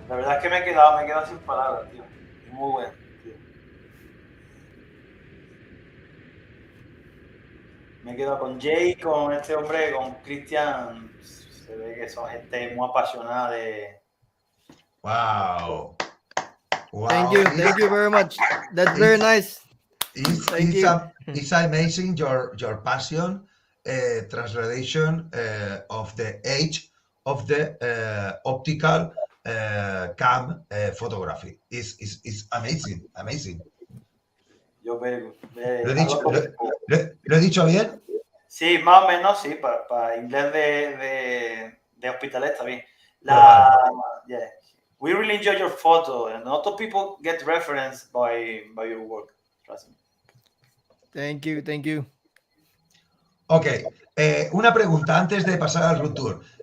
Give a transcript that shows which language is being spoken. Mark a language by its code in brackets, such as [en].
[es] La verdad es que me he quedado sin palabras, tío. Muy bueno, tío. Me he quedado con Jay, con este hombre, con Christian. Se ve que son gente muy apasionada de... [en] Wow. Thank you very much. That's very nice. Thank you. It's amazing your passion, translation of the age of the optical cam photography. Is amazing. [es] Yo veo. ¿Lo he dicho bien? Sí, más o menos, sí, para inglés de hospital está bien. [en] Yeah. We really enjoy your photo, and a lot of people get referenced by your work. Trust me. Thank you. [es] Ok, una pregunta antes de pasar al room tour.